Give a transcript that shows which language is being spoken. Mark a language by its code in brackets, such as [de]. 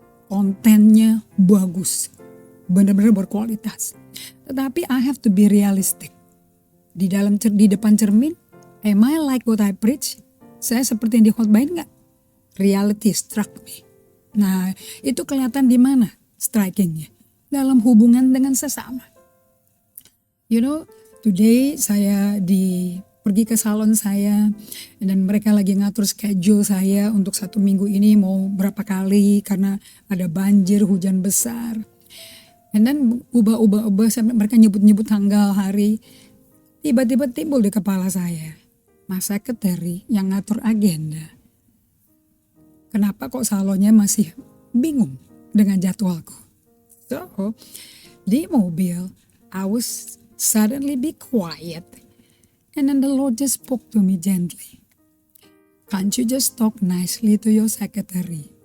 [id] kontennya bagus, benar-benar berkualitas. Tetapi [en] I have to be realistic. [id] Di depan cermin, [en] am I like what I preach? [id] Saya seperti yang dikhotbahin nggak? [en] Reality struck me. [id] Nah, itu kelihatan di mana strikingnya? Dalam hubungan dengan sesama. Today saya pergi ke salon saya, dan mereka lagi ngatur schedule saya untuk 1 minggu ini mau berapa kali karena ada banjir, hujan besar. [en] And then [id] ubah sampai mereka nyebut tanggal, hari. Tiba-tiba timbul di kepala saya, Mas sekretari yang ngatur agenda. Kenapa kok salonnya masih bingung dengan jadwalku? [en] So, [id] di mobil, [en] I was suddenly be quiet. And then the Lord just spoke to me gently. Can't you just talk nicely to your secretary?